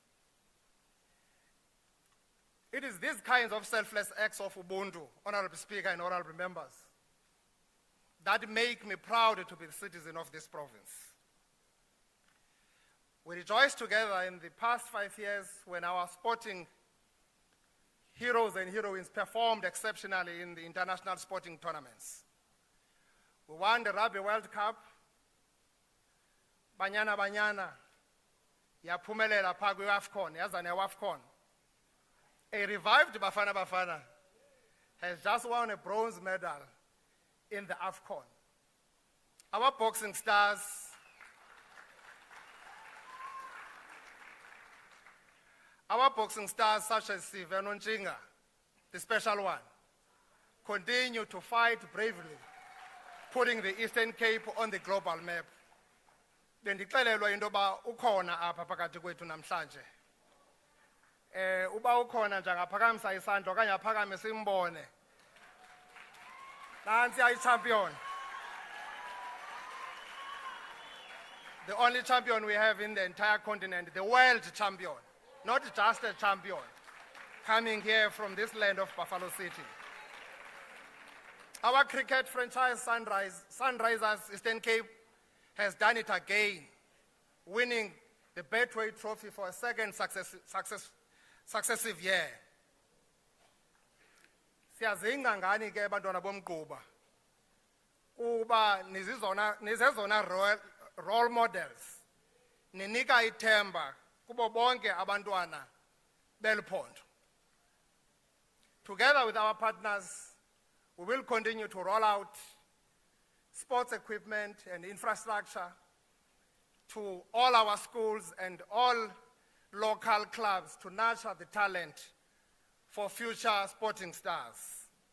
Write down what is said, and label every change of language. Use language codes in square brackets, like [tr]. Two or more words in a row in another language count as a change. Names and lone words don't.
[en] It is these kinds of selfless acts of Ubuntu, Honorable Speaker and honorable members, that make me proud to be a citizen of this province. We rejoiced together in the past 5 years when our sporting heroes and heroines performed exceptionally in the international sporting tournaments. We won the Rugby World Cup, Banyana Banyana, [xh] yaphumelela phaa kwi-AFCON, yazana ne-AFCON. [en] A revived Bafana Bafana has just won a bronze medal in the AFCON. Our boxing stars such as Siveno Nchinga, the special one, continue to fight bravely, putting the Eastern Cape on the global map. [xh] Bendixelelwa into yoba ukhona apha phakathi kwethu namhlanje. Uba ukhona nje angaphakamisa isandla okanye aphakame simbone. Nansi ayi-champion. [en] The only champion we have in the entire continent, the world champion, not just a champion, coming here from this land of Buffalo City. Our cricket franchise, Sunrisers Eastern Cape, has done it again, winning the Betway Trophy for a second successive year. [xh] Siyazinga ngani ke bantwana bomgquba kuba nizezona [en] role models [xh] ninika ithemba kubo bonke abantwana beliphondo. [en] Together with our partners, we will continue to roll out sports equipment and infrastructure to all our schools and all local clubs to nurture the talent for future sporting stars.